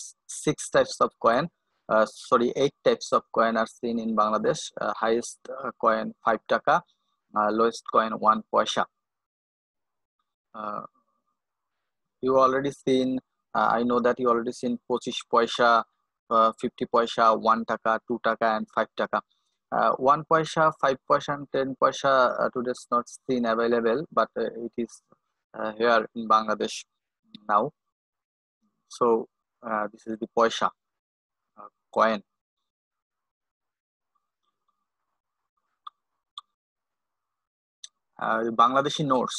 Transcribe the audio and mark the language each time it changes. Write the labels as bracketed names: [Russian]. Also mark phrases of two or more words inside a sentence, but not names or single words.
[English] 6 types of coin, 8 types of coin are seen in Bangladesh. Highest coin 5 taka, lowest coin 1 paisa. You already seen. I know that you already seen 25 paisa, 50 paisa, 1 taka, 2 taka, and 5 taka. 1 paisa, 5 paisa, and 10 paisa today is not seen available, but it is here in Bangladesh now. So this is the paisa coin. Bangladeshi notes.